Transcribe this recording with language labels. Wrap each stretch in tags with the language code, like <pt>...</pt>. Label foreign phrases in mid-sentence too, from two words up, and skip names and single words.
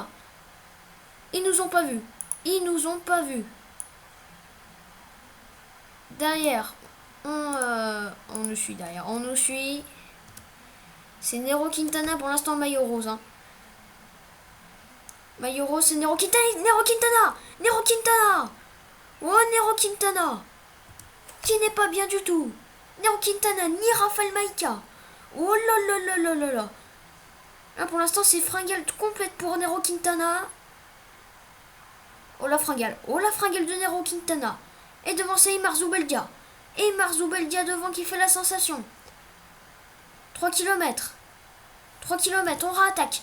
<fr>Ils nous ont pas vus. Ils nous ont pas vus. Derrière, on nous suit derrière. On nous suit. C'est Nero Quintana pour l'instant, maillot rose. Hein. Maillot rose, c'est Nero Quintana. Nero Quintana. Nero Quintana. Oh, Nero Quintana. Qui n'est pas bien du tout. Nero Quintana, ni Rafael Maïka. Oh là là là là là là. Là, pour l'instant, c'est fringale complète pour Nero Quintana. Oh la fringale de Nero Quintana. Et devant, c'est Imar Zubeldia. Imar Zubeldia devant qui fait la sensation. 3 km. 3 km, on rattaque.</fr>